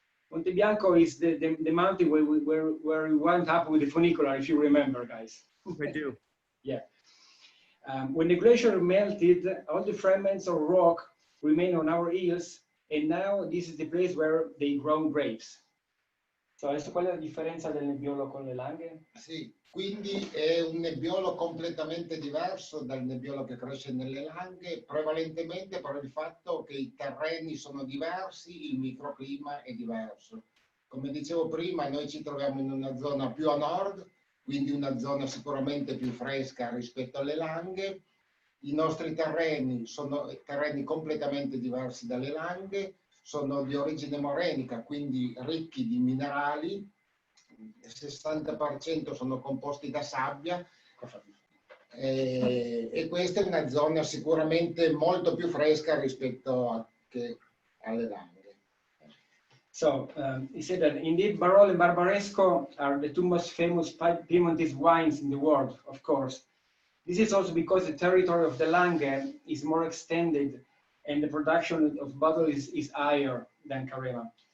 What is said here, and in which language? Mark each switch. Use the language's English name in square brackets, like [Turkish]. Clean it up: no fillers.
[English] Monte Bianco is the mountain where we went up with the funicular, if you remember, guys. I do. Yeah. When the glacier melted, all the fragments of rock remain on our hills, and now this is the place where they grow grapes. [Italian] So adesso qual è la differenza del nebbiolo con le langhe? Sì, quindi è un nebbiolo completamente diverso dal nebbiolo che cresce nelle langhe, prevalentemente per il fatto che i terreni sono diversi, il microclima è diverso. Come dicevo prima, noi ci troviamo in una zona più a nord, quindi una zona sicuramente più fresca rispetto alle langhe. I nostri terreni sono terreni completamente diversi dalle langhe, sono di origine morenica, quindi ricchi di minerali, il 60% sono composti da sabbia e questa è una zona sicuramente molto più fresca rispetto alle langhe. [English] So, he said that indeed Barolo and Barbaresco are the two most famous Piemontese wines in the world, of course. This is also because the territory of the Langhe is more extended and the production of bottle is higher than Carema.